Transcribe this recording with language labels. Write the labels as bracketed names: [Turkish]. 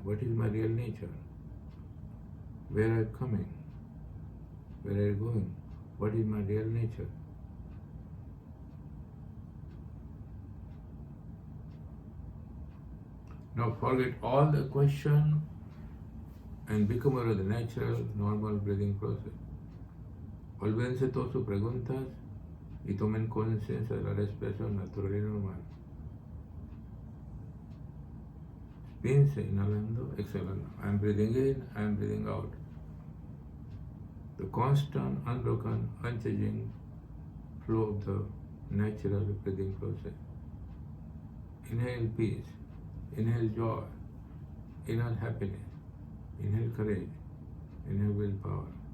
[English] What is my real nature? Where are you coming? Where are you going? What is my real nature? Now forget all the question and become aware of the natural, normal breathing process. [Spanish] Olvídense todas sus preguntas y tomen conciencia de la respiración natural y normal. Piense inhalando, exhalando. [English] I am breathing in, I am breathing out. The constant, unbroken, unchanging flow of the natural breathing process. Inhale peace, inhale joy, inhale happiness, inhale courage, inhale willpower.